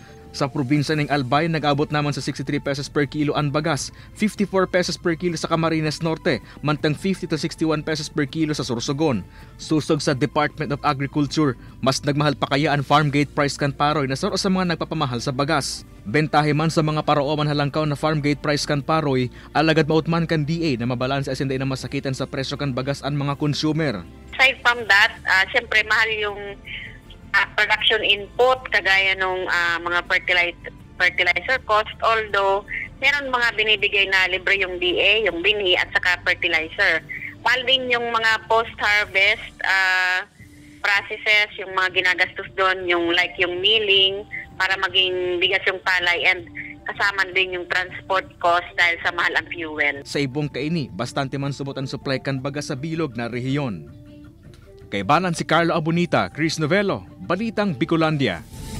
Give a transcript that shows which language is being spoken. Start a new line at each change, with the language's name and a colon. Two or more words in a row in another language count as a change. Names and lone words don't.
Bikol: Sa probinsya ng Albay, nag-abot naman sa 63 pesos per kilo ang bagas, 54 pesos per kilo sa Camarines Norte, mantang 50 to 61 pesos per kilo sa Sorsogon. Susog sa Department of Agriculture, mas nagmahal pa kaya ang
English: farmgate price
Bikol: kan paroy na saro sa mga nagpapamahal sa bagas. Bentahe man sa mga parooman halangkaw na
English: farmgate price
Bikol: kan paroy, alagad mautman kan DA na mabalanse asin na masakitan sa presyo kan bagas ang mga consumer.
English: Aside from that,
Filipino: siyempre mahal yung
English: production input
Filipino: kagaya nung mga
English: fertilizer cost,
Filipino: although meron mga binibigay na libre yung DA, yung binhi at saka fertilizer. Mahal din yung mga
English: post-harvest processes,
Filipino: yung mga ginagastos doon, yung like yung milling para maging bigas yung palay, and kasama din yung
English: transport cost
Filipino: dahil sa mahal ang fuel.
Bikol: Sa ibong kaini, bastante man subot ang supply kan bagas sa bilog na rehiyon. Kay banan si Carlo Abonita, Chris Novello, Balitang Bicolandia.